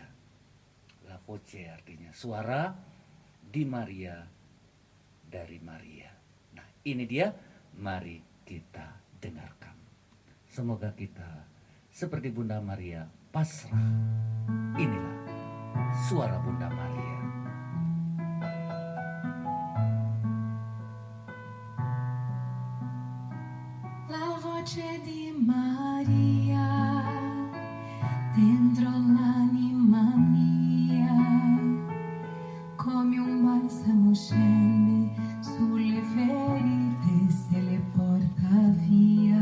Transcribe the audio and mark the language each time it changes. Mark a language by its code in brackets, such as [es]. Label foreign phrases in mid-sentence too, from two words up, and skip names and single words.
[id] La Voce artinya suara di Maria, dari Maria. Nah, ini dia, mari kita dengarkan. Semoga kita seperti Bunda Maria pasrah. Inilah suara Bunda Maria. [it] La voce di Maria dentro l'anima mia, come un balsamo scende sulle ferite se le porta via.